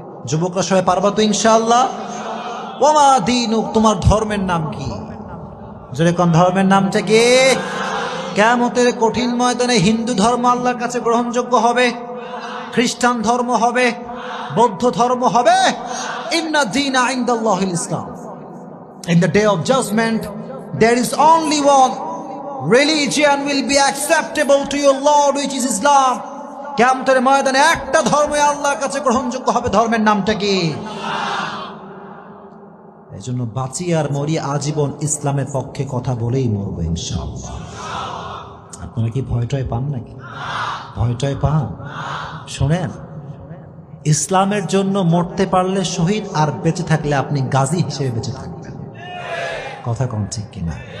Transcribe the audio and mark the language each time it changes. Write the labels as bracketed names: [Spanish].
[Bangla] যুবকরা সবাই পারবা তো ইনশাআল্লাহ? [Arabic] ওমা দীনুক, [Bangla] তোমার ধর্মের নাম কি? জোরে কোন ধর্মের নামটা কি? কিয়ামতের কঠিন ময়দানে হিন্দু ধর্ম আল্লাহর কাছে গ্রহণযোগ্য হবে, খ্রিস্টান ধর্ম হবে, বৌদ্ধ ধর্ম হবে। [Arabic] ইন্না দীনা ইনদাল্লাহিল ইসলাম। [English] In the day of judgment, there is only one religion will be acceptable to your Lord, which is Islam. [Bangla] কিয়ামতের ময়দানে একটা ধর্মই আল্লাহর কাছে গ্রহণযোগ্য হবে, ধর্মের নামটা কি? এই জন্য বাঁচি আর মরি আজীবন ইসলামের পক্ষে কথা বলেই মরবো ইনশাআল্লাহ। আপনারা কি ভয়টয় পান নাকি? ভয়টয় পান? শোনেন, ইসলামের জন্য মরতে পারলে শহীদ, আর বেঁচে থাকলে আপনি গাজী হিসেবে বেঁচে থাকবেন। কথা কোন ঠিক কিনা?